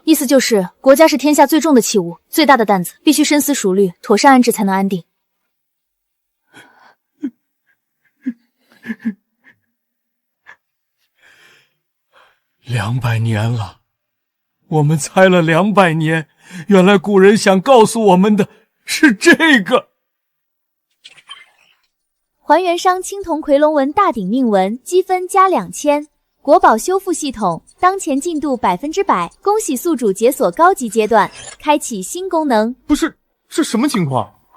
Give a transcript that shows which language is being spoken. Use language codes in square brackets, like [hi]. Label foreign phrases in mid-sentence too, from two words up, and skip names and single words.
[zh] 意思就是國家是天下最重的器物，最大的擔子，必須深思熟慮，妥善安置才能安定。 200年了，我們猜了200年，原來古人想告訴我們的是這個。還原商青銅夔龍紋大鼎命紋，積分加2000。國寶修復系統當前進度100%，恭喜宿主解鎖高級階段，開啟新功能。不是，是什麼情況？